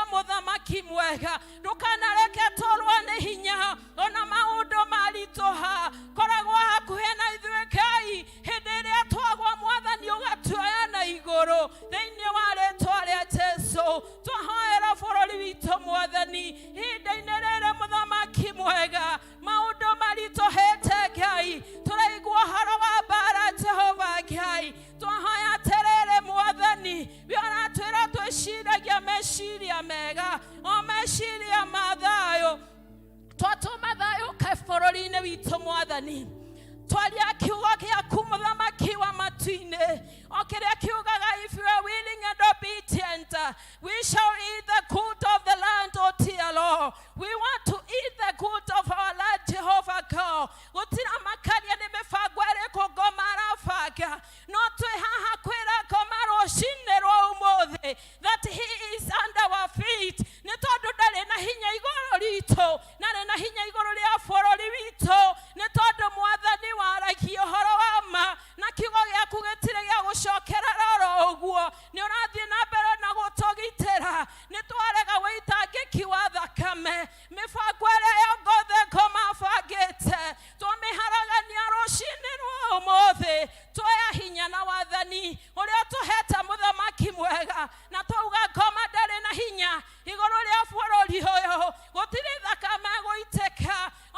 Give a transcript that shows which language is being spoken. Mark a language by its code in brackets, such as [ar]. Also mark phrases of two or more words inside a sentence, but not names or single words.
[ki] mũthamaki mwega ndũkanareke tũrwo nĩ hinya ona maũndũ maritũha koragwo hakuhĩ na ithuĩ Ngai hĩndĩ ĩrĩa twagwa Mwathani ũgatuoya na igũrũ thĩinĩ wa rĩtwa rĩa Jesu twahoera bũrũri witũ Mwathani ihinda-inĩ rĩrĩ mũthamaki mwega maũndũ maritũhĩte Ngai tũraigua ũhoro wa mbara Jehova Ngai twahoya atĩrĩrĩ Mwathani we ũratwĩra twĩciragia meciria mega o meciria ma thayũ twatũma thayũ kaĩ bũrũri-inĩ witũ Mwathani twaria kiugo gĩaku mũthamaki wa matu-inĩ o kĩrĩa kiugaga [en] if you are willing and obedient we shall eat the good of the land o dear Lord we want to eat the good of our land Jehovah God [ki] gũtira makaria nĩ mĩbango ĩrĩkũ ngoma arabanga no twĩ haha kwĩra ngoma rũcinĩ rwa ũmũthĩ [en] that he is under our feet [ki] nĩ tondũ ndarĩ na hinya igũrũ ritũ narĩ na hinya igũrũ rĩa bũrũri witũ nĩ tondũ Mwathani waragia ũhoro wa ma na kiugo gĩaku gĩtirĩ gĩa gũcokera roro ũguo nĩ ũrathiĩ na mbere na gũtũgitĩra nĩ twarega wĩitangĩki wa thakame mĩbango ĩrĩa yothe ngomabangĩte twamĩharagania rũcinĩ rwa ũmũthĩ twoya hinya na wathani ũrĩa tũhete mũthamaki mwega na twauga ngoma ndarĩ na hinya igũrũ rĩa bũrũri ũyũ gũtirĩ thakame gũitĩka